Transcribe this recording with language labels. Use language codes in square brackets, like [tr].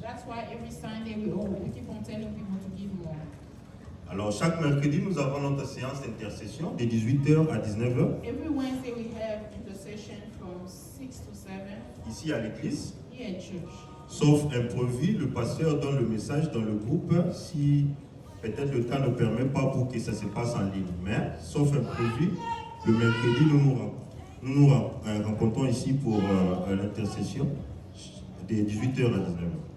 [en] That's why every Sunday we keep on telling people to give more. [fr] Alors chaque mercredi, nous avons notre séance d'intercession de 18h à 19h, [en] Every Wednesday we have intercession from 6 to 7 [fr] ici à l'église. [en] here at church. [fr] Sauf imprévu, le pasteur donne le message dans le groupe si peut-être le temps ne permet pas pour que ça se passe en ligne. Mais, sauf imprévu, le mercredi, nous nous rencontrons ici pour l'intercession de 18h à 19h.